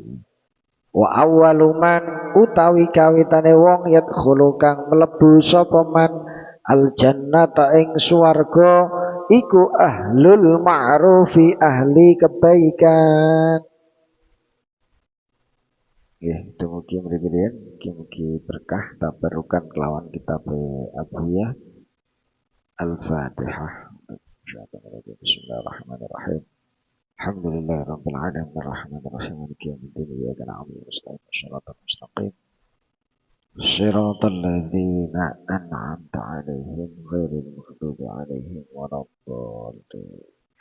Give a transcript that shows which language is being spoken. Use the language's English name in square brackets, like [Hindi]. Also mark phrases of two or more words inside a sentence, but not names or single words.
[Arabic] وأول من [Javanese] utawi kawitane wong yadkhulu kang mlebu sapa man [Arabic] الجنة [Javanese] ing swarga iku [Arabic] أهل المعروف [Javanese] ahli kebaikan. Nggih, dumugi mriki mugi berkah tabarukan kelawan kitab Abuya Al-Fatihah. [Arabic] بسم الله الرحمن الرحيم. الحمد لله رب العالمين الرحمن الرحيم مالك يوم الدين إياك نعبد وإياك نستعين مستقيم صراط الذين أنعمت عليهم غير المغضوب عليهم ولا الضالين.